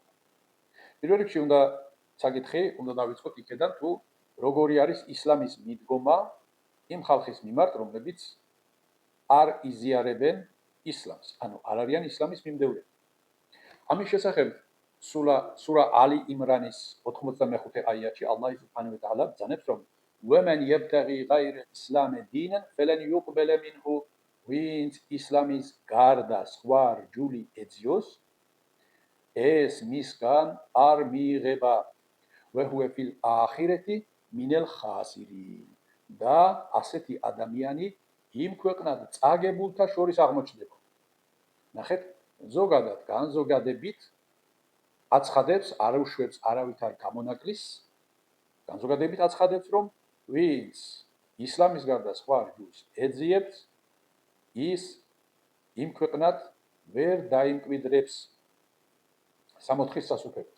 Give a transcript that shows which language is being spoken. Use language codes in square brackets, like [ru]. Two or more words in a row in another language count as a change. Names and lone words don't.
[ka] პირველ რიგში უნდა საკითხი უნდა დავიწყოთ იქედან თუ როგორი არის ისლამის მიდგომა იმ ხალხის მიმართ, რომლებიც არ იზიარებენ ისლამს, ანუ არ არიან ისლამის მიმდევრები. ამის შესახებ სურა ალი იმრანის 85 აიათში [ar] الله سبحانه وتعالى [ka] ბრძანებს რომ [ar] وَمَنْ يَبْتَغِي غَيْرَ الْإِسْلَامِ دِينًا فَلَنْ يُقْبَلَ مِنْهُ [ka] ვინც ისლამის გარდა სხვა რჯული ეძიოს, ეს მისგან არ მიიღება. [ar] وَهُوَ فِي الْآخِرَةِ مِنَ الْخَاسِرِينَ [ka] და ასეთი ადამიანი იმ ქვეყნად წაგებულთა შორის აღმოჩნდება. ნახეთ, ზოგადად განზოგადებით აცხადებს, არ უშვებს არავითარ გამონაკლის, განზოგადებით აცხადებს, რომ ვინც ისლამის გარდა სხვა რჯულს ეძიებს, ის იმ ქვეყნად ვერ დაიმკვიდრებს სამოთხის სასუფეველს.